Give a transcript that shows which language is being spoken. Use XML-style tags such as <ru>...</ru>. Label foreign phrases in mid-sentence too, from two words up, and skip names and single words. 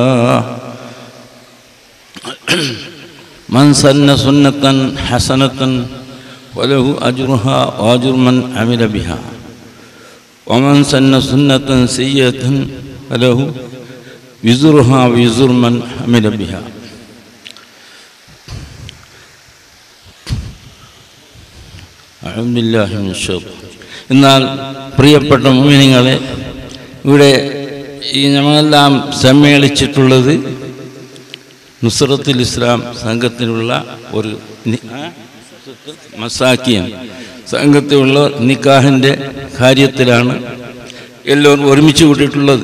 <ar>من سن سنة حسنة وله أجرها وأجر من عمل بها ومن سن سنة سيئة فله وزرها وزر من عمل بها.</ar> <ml>എന്നാൽ പ്രിയപ്പെട്ട മുഅ്മിനീങ്ങളെ, ഇവിടെ ഈ നമ്മളെല്ലാം സമ്മേളിച്ചിട്ടുള്ളത് നുസ്രത്തുൽ ഇസ്ലാം സംഘത്തിലുള്ള ഒരു മസാക്കിയൻ സംഘത്തിലുള്ള നിക്കാഹിൻ്റെ കാര്യത്തിലാണ് എല്ലാവരും ഒരുമിച്ച് കൂട്ടിയിട്ടുള്ളത്.</ml>